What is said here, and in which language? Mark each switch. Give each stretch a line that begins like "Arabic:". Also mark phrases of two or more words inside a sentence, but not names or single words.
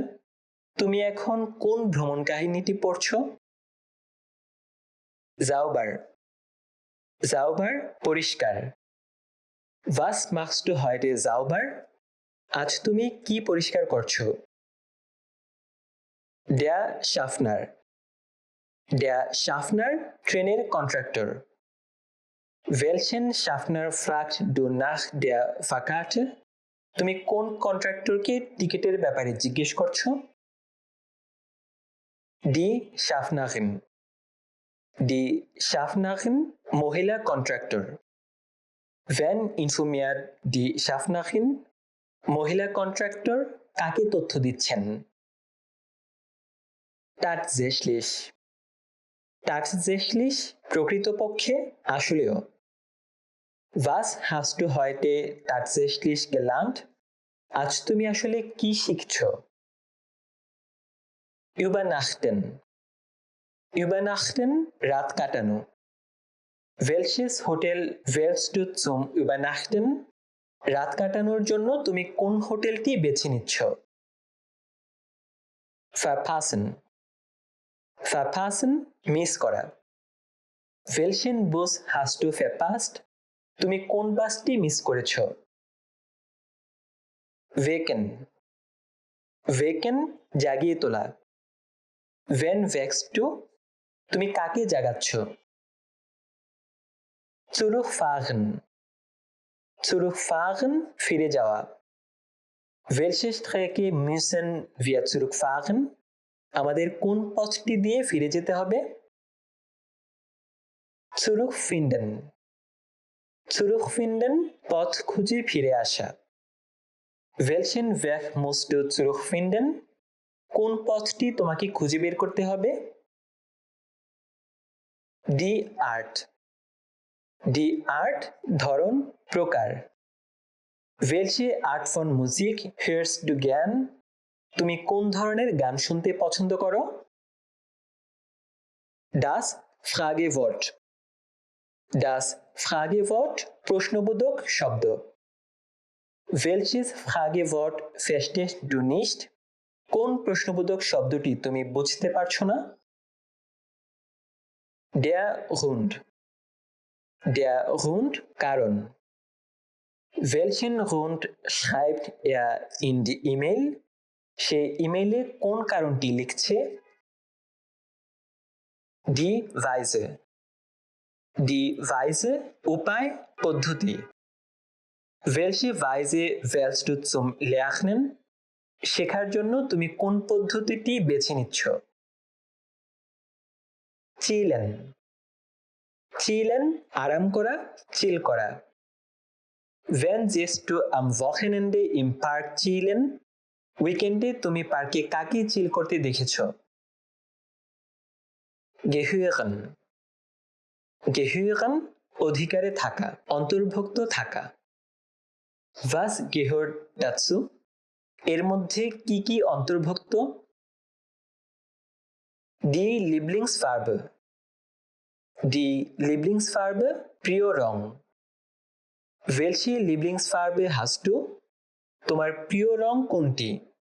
Bangla: তুমি এখন কোন ভ্রমণ কাহিনীটি পড়ছো?
German: Sauber. Sauber পরিষ্কার। Was machst du heute sauber?
Bangla: আজ তুমি কি পরিষ্কার করছো?
German: Der Schaffner. Der Schaffner
Bangla: ট্রেনের কন্ট্রাক্টর।
German: Welchen Schaffner fragt du nach der Fahrkarte?
Bangla: তুমি কোন কন্ট্রাক্টরকে টিকিটের ব্যাপারে জিজ্ঞেস করছো?
German: Die Schaffnerin. Die Schaffnerin
Bangla: মহিলা কন্ট্রাক্টর।
German: Wen informiert die Schaffnerin?
Bangla: মহিলা কন্ট্রাক্টর কাকে তথ্য দিচ্ছেন?
German: Tatsächlich. Tatsächlich
Bangla: প্রকৃতপক্ষে আসলেও।
German: Was hast du heute tatsächlich gelernt?
Bangla: আজ তুমি আসলে কি শিখছো? Übernachten. Übernachten রাত কাটানো।
German: Welches Hotel wählst du zum Übernachten?
Bangla: রাত কাটানোর জন্য তুমি কোন হোটেলটি বেছে নিচ্ছ?
German: Verpassen. Verpassen
Bangla: মিস করা।
German: Welchen Bus hast du verpasst?
Bangla: তুমি কোন বাসটি মিস করেছো?
German: Wecken.
Bangla: Wecken জাগিয়ে তোলা।
German: Wen wächst du?
Bangla: তুমি কাকে জাগাচ্ছ?
German: Zurückfahren. Zurückfahren
Bangla: ফিরে যাওয়া।
German: Welche Strecke müssen wir zurückfahren?
Bangla: আমাদের কোন পথটি দিয়ে ফিরে যেতে হবে? Zurückfinden. Zurückfinden পথ খুঁজে ফিরে আসা।
German: Welchen Weg musst du zurückfinden?
Bangla: কোন পথটি তোমাকে খুঁজে বের করতে হবে?
German: Die Art. Die Art
Bangla: ধরন প্রকার।
German: Welche Art von Musik hörst du gern?
Bangla: তুমি কোন ধরনের গান শুনতে পছন্দ করো?
German: Das Fragewort. Das Fragewort
Bangla: প্রশ্নবোধক শব্দ।
German: Welches Fragewort verstehst du nicht?
Bangla: কোন প্রশ্নবোধক শব্দটি তুমি বুঝতে পারছো না?
German: Der Grund. Der Grund কারণ। Welchen Grund schreibt er in die E-Mail?
Bangla: সে ইমেইলে কোন কারণটি লিখছে?
German: Die Weise. Die Weise
Bangla: উপায়, পদ্ধতি।
German: Welche Weise wählst du zum Lernen?
Bangla: শেখার জন্য তুমি কোন পদ্ধতিটি বেছে নিচ্ছ? চিলেন। চিলেন আরাম করা, চিল করা।
German: Wann gehst du am Wochenende im Park chillen?
Bangla: উইকেন্ডে তুমি পার্কে কাকে চিল করতে দেখেছো?
German: গেহুয়েগন।
Bangla: গেহুয়েগন অধিকারে থাকা, অন্তর্ভুক্ত থাকা।
German: Was gehört dazu?
Bangla: এর মধ্যে কি কি অন্তর্ভুক্ত?
German: Die Lieblingsfarbe। Die Lieblingsfarbe
Bangla: প্রিয় রং।
German: Welche Lieblingsfarbe hast du?
Bangla: তোমার প্রিয় রং কোনটি?